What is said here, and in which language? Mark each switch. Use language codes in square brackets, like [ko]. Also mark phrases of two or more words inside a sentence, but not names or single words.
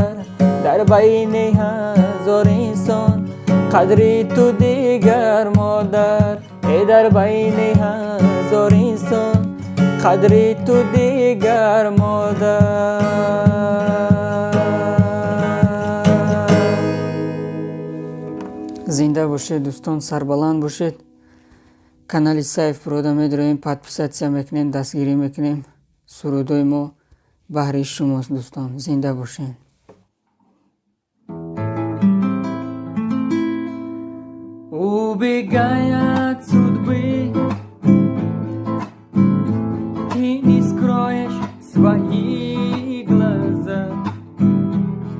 [fa] در بین هزار انسان قدر تو دیگر مادر. ای در بین هزار انسان قدر تو دیگر مادر. زنده باشید دوستان، سربلند باشید. [tg] канали Saif Pro да медироем, подписаться мекунем, дастгирӣ мекунем. сурудои мо баҳри шумост дӯстон. зинда бошед. [ru] Убегает судьбы, ты не скроешь свои глаза.